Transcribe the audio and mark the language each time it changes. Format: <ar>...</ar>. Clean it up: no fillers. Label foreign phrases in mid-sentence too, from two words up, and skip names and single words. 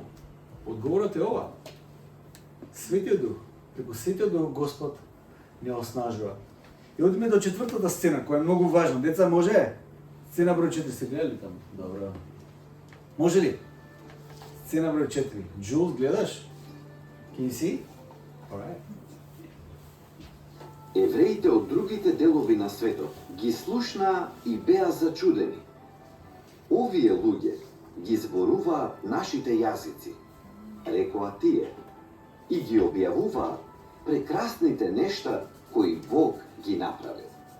<mk>Одговорот е ова. Светиот Дух, преку Светиот Дух Господ не оснажува. И одиме до четвртата сцена, која е многу важна. Деца, може? Сцена број 4 се гледали таму? Добро. Може ли? Сцена број 4. Джул, гледаш?</mk> <en>Can you see? Alright.</en> <mk>Евреите од другите делови на светот ги слушнаа и беа зачудени. Овие луѓе ги зборуваат нашите јазици, рекоа тие, и ги објавуваат прекрасните нешта кои Бог ги направил.</mk>